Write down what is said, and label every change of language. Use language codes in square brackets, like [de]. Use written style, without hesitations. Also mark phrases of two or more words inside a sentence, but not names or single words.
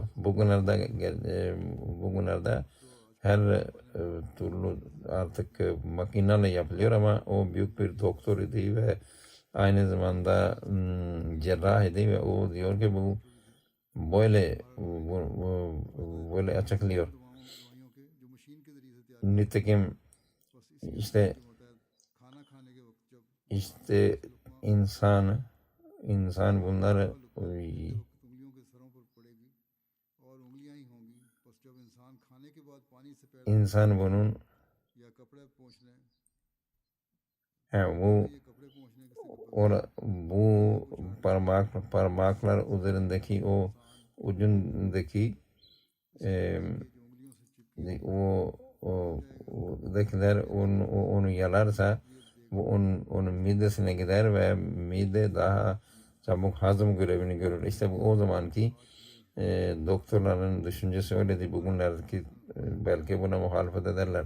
[tr] Bugünlerde her türlü artık makineyle yapılıyor ama o büyük bir doktor idi ve aynı zamanda cerrah idi ve o diyor ki bu böyle açıklıyor. [ur] دوائیوں کے جو مشین کے ذریعے سے تیار [tr] Nitekim [ur] بس اسی [tr] işte [ur] کے مطابق کھانا کھانے کے وقت جب [tr] işte insan bunları [ur] انگلیوں کے سروں پر پڑے گی اور انگلیاں ہی ہوں گی بس جب انسان کھانے کے بعد پانی سے پیر [tr] insan bunun [ur] یا کپڑے پونچھنے [tr] bu [ur] یہ کپڑے پونچھنے کے [tr] bu parmaklar üzerindeki o ucundaki [ur] انگلیوں سے چپکی [tr] dakiler onu yalarsa bu onun midesine gider ve mide daha çabuk hazım görevini görür. İşte bu o zamanki doktorların düşüncesi öyledir. Bugünlerdeki belki buna muhalefet ederler.